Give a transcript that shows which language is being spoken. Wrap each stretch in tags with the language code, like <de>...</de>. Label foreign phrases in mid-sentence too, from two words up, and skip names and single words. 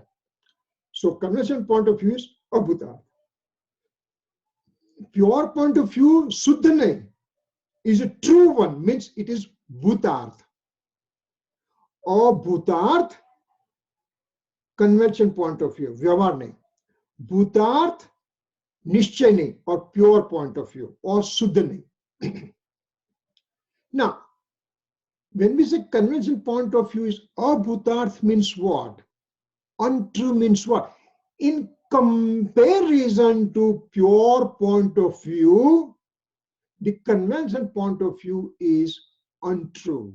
<en>So convention point of view is abhutarth. Pure point of view, Swadhay, is a true one, means it is bhutarth. Or bhutarth, convention point of view,</en> <hi>vyavar nahi. Bhutarth, nishchay nahi,</hi> <en>or pure point of view, or Swadhay. Now, when we say convention point of view is abhutarth means what? Untrue means what? In comparison to pure point of view, the conventional point of view is untrue.</en>